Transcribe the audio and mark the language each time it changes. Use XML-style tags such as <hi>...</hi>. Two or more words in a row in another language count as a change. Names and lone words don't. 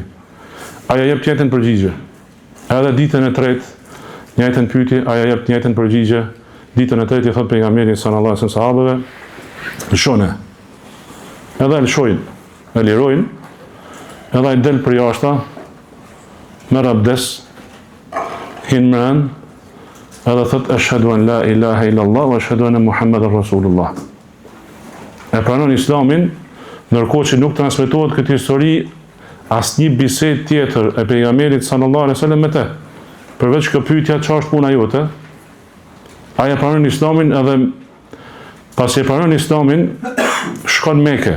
<sq>Ai jep të njëjtën përgjigje. Edhe ditën e tretë, njëjtën pyetje, ai jep të njëjtën përgjigje. Ditën e tretë i thot pejgamberi</sq> <ar>صلى الله عليه وسلم</ar> <sq>sahabëve, lëshone. Edhe lëshojnë, e lirojnë, edhe ai del për jashta, merr abdes, hin mran, edhe thot</sq> <ar>أشهد أن لا إله إلا الله وأشهد أن محمدا رسول الله.</ar> <sq>E pranon Islamin, ndërkohë që nuk transmetohet këtë histori asnjë bisedë tjetër e pejgamberit</sq> <ar>صلى الله عليه وسلم</ar> <sq>me të. Përveç kjo pyetja, çfarë është puna jote? Ai e pranon Islamin edhe pasi e pranon Islamin, shkon Mekë.</sq>